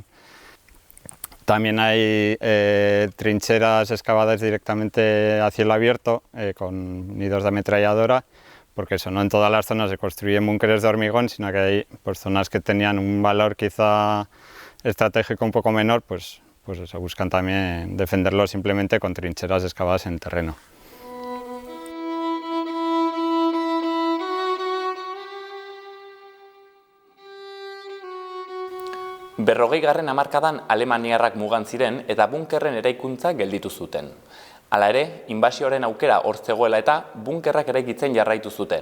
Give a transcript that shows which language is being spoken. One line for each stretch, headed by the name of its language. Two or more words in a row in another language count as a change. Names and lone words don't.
Spanish: También hay trincheras excavadas directamente a cielo abierto con nidos de ametralladora, porque eso, no en todas las zonas se construyen búnkeres de hormigón, sino que hay pues, zonas que tenían un valor quizá estratégico un poco menor, pues eso, buscan también defenderlo simplemente con trincheras excavadas en terreno.
Basque: Berrogeigarren hamarkadan alemaniarrak mugan ziren eta bunkerren eraikuntza gelditu zuten. Hala ere, inbasioaren aukera hor zegoela eta bunkerrak eraikitzen jarraitu zuten.